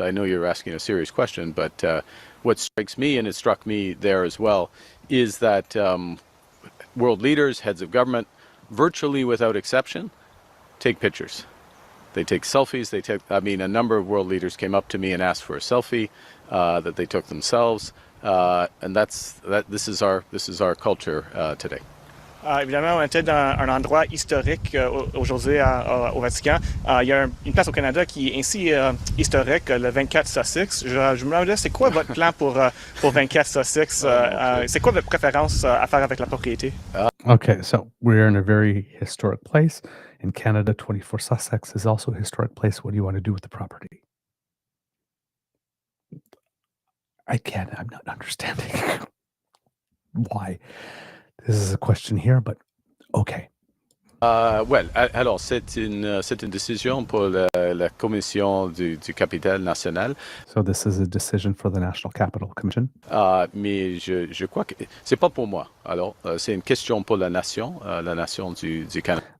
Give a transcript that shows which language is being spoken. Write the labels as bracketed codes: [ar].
[en] I know you're asking a serious question, but what strikes me, and it struck me there as well, is that world leaders, heads of government, virtually without exception, take pictures. They take selfies. A number of world leaders came up to me and asked for a selfie that they took themselves, and this is our culture today. [fr] Évidemment, on était dans un endroit historique aujourd'hui au Vatican. Il y a une place au Canada qui est ainsi historique, le 24 Sussex. Je me demandais, c'est quoi votre plan pour 24 Sussex? C'est quoi votre préférence à faire avec la propriété? [en] Okay, so we're in a very historic place. In Canada, 24 Sussex is also a historic place. What do you want to do with the property? I'm not understanding why. This is a question here, but okay. [fr] Alors, c'est une décision pour la commission du capital national, [en] So this is a decision for the National Capital Commission. [fr] mais je crois que c'est pas pour moi. Alors, c'est une question pour la nation du Canada.